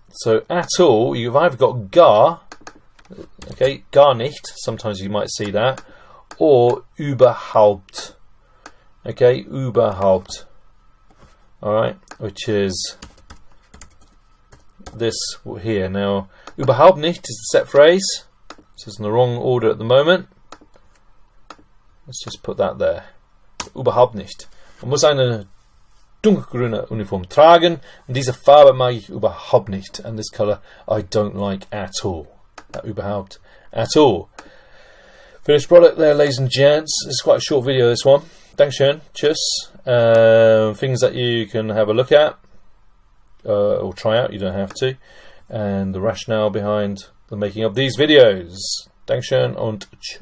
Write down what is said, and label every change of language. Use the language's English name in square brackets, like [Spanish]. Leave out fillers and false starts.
[English] So at all, you've either got gar, okay, [German] gar nicht. [English] Sometimes you might see that, or überhaupt. Okay, überhaupt. Alright, which is this here. Now, [German] überhaupt nicht [English] is the set phrase. So it's in the wrong order at the moment. Let's just put that there. [German] Überhaupt nicht. Man muss eine dunkelgrüne Uniform tragen. Und diese Farbe mag ich überhaupt nicht. [English] And this colour I don't like at all. Überhaupt at all. Finished product there, ladies and gents. It's quite a short video, this one. Dankeschön. Tschüss. Things that you can have a look at or try out, you don't have to, and the rationale behind the making of these videos. [German] Dankeschön und tschüss.